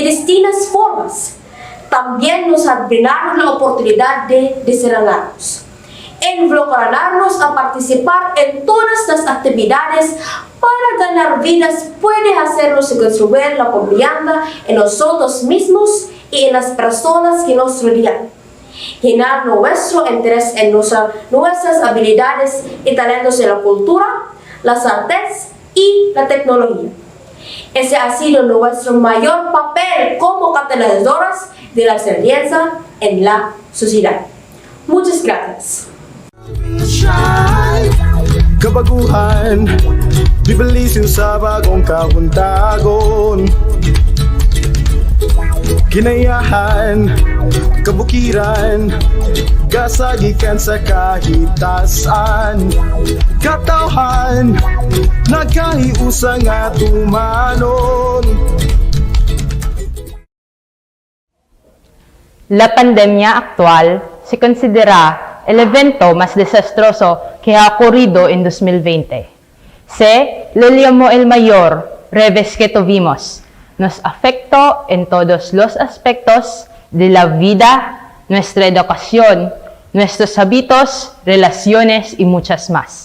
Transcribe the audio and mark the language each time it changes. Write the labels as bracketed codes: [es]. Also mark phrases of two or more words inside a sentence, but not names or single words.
[es] distintas formas, también nos han brindado la oportunidad de desenredarnos, involucrarnos a participar en todas las actividades para ganar vidas puede hacernos construir la confianza en nosotros mismos y en las personas que nos rodean, llenar nuestro interés en nuestras habilidades y talentos en la cultura, las artes y la tecnología. Ese ha sido nuestro mayor papel como catalizadoras de la resiliencia en la sociedad. Muchas gracias. [ceb] Kabaguhan, bibalisin sa bagong kabuntagon. Ginayahan, kabukiran, kasagikan sa kahitasan. Katauhan, nagkahiusa nga tumanon. [es] La pandemia actual se considera el evento más desastroso que ha ocurrido en 2020. Se lo llamó el mayor revés que tuvimos. Nos afectó en todos los aspectos de la vida, nuestra educación, nuestros hábitos, relaciones y muchas más.